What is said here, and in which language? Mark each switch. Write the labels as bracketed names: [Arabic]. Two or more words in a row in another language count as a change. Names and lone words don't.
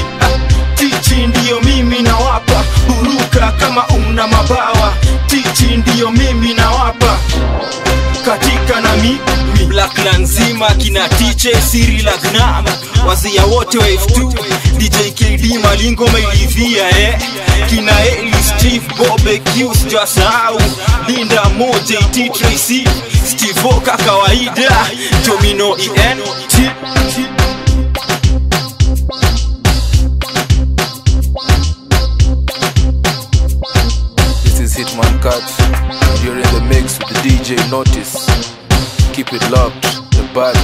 [Swahili] Tichi ndiyo mimi na wapa, buruka kama una mabawa. Tichi ndiyo mimi na wapa, katika na mimi. Blackland nzima kina tiche Siri Lagnam, wazia wote wa F2 DJ KD Malingo mailivia kina Eli Steve Bobe Q's jasau Linda Mo JT Tracy Steve Oka kawaida Domino EN [English] This is Hitman Cut. You're in the mix with the DJ Notice. Keep it locked, the baddest.